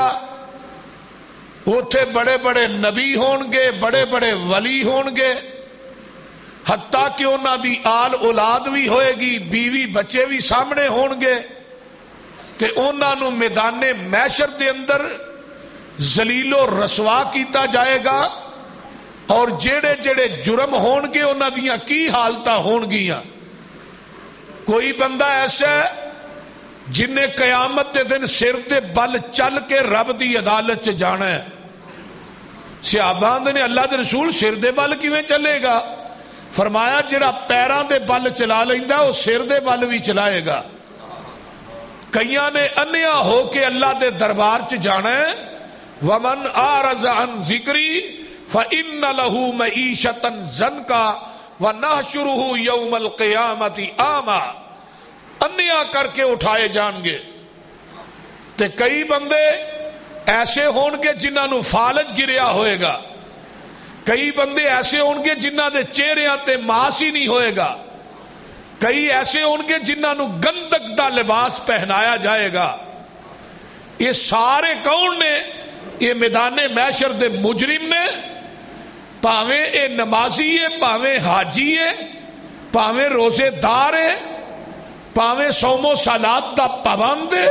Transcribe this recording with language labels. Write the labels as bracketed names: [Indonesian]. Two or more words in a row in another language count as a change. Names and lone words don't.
[Punjabi] اوتھے بڑے بڑے نبی ہون گے، بڑے بڑے ولی ہون گے، حتیٰ کہ انہاں دی آل اولاد بھی ہوئے گی، بیوی بچے بھی سامنے ہون گے، تے انہاں نو میدان محشر دے اندر ذلیل و رسوا کیتا جائے گا۔ اور جڑے جڑے جرم ہون گے انہاں دیاں کی حالتاں ہون گیاں۔ کوئی بندہ ایسا ہے جن نے قیامت دے دن سر دے بل چل کے رب دی عدالت چ جانا ہے۔ صحابہ نے اللہ دے رسول سر دے بل کیویں چلے گا؟ فرمایا جڑا پیراں دے بل چلا لیندا وہ سر دے بل بھی چلائے گا۔ کئیاں نے انیا ہو کے اللہ دے دربار چ جانا ہے۔ [Arabic] ومن اعرض عن ذکری فإن له معیشۃ ضنکا ونحشرہ یوم القیامۃ اعمی، [Punjabi] انیا کر کے اٹھائے جان گے۔ تے کئی بندے ایسے ہون گے جنہاں نو فالج گریا ہوئے گا، کئی بندے ایسے ہون گے جنہاں دے چہریاں تے ماس ہی نہیں ہوئے گا، کئی ایسے ہون گے جنہاں نو گندک دا لباس پہنایا جائے گا۔ یہ سارے کون نے؟ یہ میدان محشر دے مجرم نے، پاویں اے نمازی ہے، پاویں حاجی ہے، پاویں روزے دار ہے، پاویں صوم و صلات دا پابند ہے۔